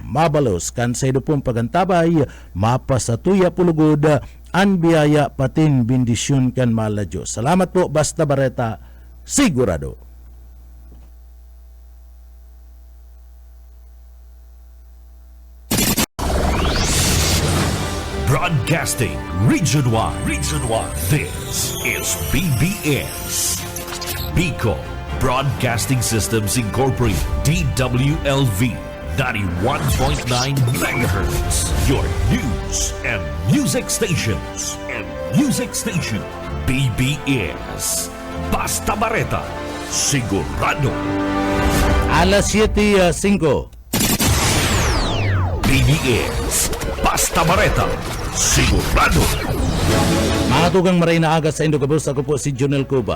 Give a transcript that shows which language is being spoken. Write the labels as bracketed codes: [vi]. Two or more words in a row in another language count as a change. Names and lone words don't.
[bik] Mabalos kan sa pong pagantabay, mapasatuya pulugod, ang biyaya patin bindisyon kan mala Diyos. Salamat po, basta bareta, sigurado. [en] Broadcasting Region 1. This is BBS. Bicol Broadcasting Systems Incorporated. DWLV 91.9 MHz. Your news and music stations. [bik] BBS. Basta Bareta. Sigurado. Alas 7:05. BBS. Basta Bareta. Sigurado. Mga tugang maray na aga sa Indogabos, ako po si Junel Cuba.